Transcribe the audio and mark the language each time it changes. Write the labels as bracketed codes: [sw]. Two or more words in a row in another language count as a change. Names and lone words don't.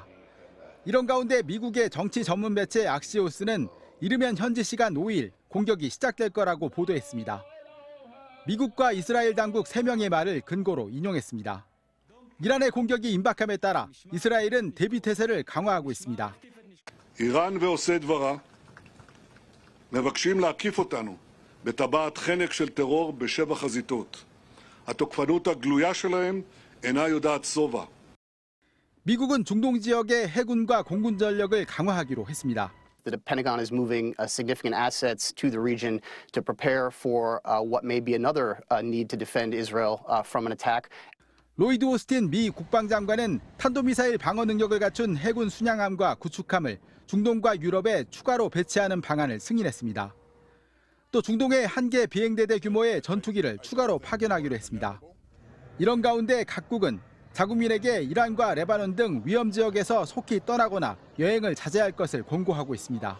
[ko] 이런 가운데 미국의 정치 전문 매체 악시오스는 이르면 현지 시간 5일 공격이 시작될 거라고 보도했습니다. 미국과 이스라엘 당국 3명의 말을 근거로 인용했습니다. 이란의 공격이 임박함에 따라 이스라엘은 대비 태세를 강화하고 있습니다. [he] איראן ועושי דברה מבקשים להקיף אותנו בטבעת חנק של טרור בשבע חזיתות. התוקפנות הגלויה שלהם אינה יודעת שובע. [ko] 미국은 중동 지역의 해군과 공군 전력을 강화하기로 했습니다. [en] The Pentagon is moving significant assets to the region to prepare for what may be another need to defend Israel from an attack. [ko] 로이드 오스틴 미 국방장관은 탄도미사일 방어 능력을 갖춘 해군 순양함과 구축함을 중동과 유럽에 추가로 배치하는 방안을 승인했습니다. 또 중동에 한 개 비행대대 규모의 전투기를 추가로 파견하기로 했습니다. 이런 가운데 각국은 자국민에게 이란과 레바논 등 위험 지역에서 속히 떠나거나 여행을 자제할 것을 권고하고 있습니다.